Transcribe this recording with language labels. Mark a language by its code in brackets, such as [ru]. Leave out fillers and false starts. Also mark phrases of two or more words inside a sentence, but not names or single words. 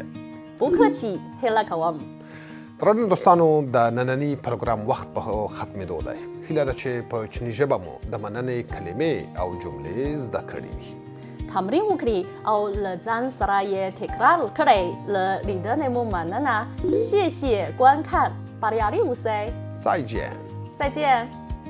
[zh] 不客气 [ps] هیله کوم درنو دوستانو د ننني پروګرام وخت په ختمېدو دی هیله ده چې په چیني ژبه مو د مننې کلمې او جملې زده کړې وي تمرین وکړي او له ځان سره یې تکرار کړئ له لیدنې مو مننه [zh] 谢谢观看 [ps] بریالي اوسئ [zh] 再见再见